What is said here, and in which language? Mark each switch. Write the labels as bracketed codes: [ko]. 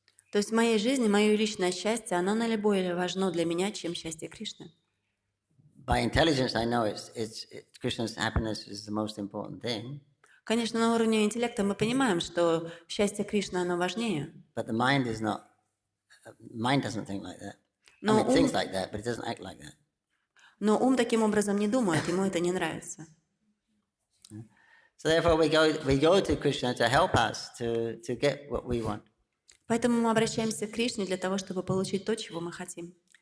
[ru] То есть в моей жизни мое личное счастье, оно наиболее важно для меня, чем счастье Кришны. [en] By intelligence, I know Krishna's happiness is the most important thing. [ru] Конечно, на уровне интеллекта мы понимаем, что счастье Кришны, оно важнее. [en] But the mind is not. Mind doesn't think like that. I [ru] Но [en] mean, it thinks like that, but it doesn't act like that. [ru] Но ум таким образом не думает, ему это не нравится. [en] So therefore, we go to Krishna to help us to get what we want. [ru] Поэтому мы обращаемся к Кришне для того, чтобы получить то, чего мы хотим.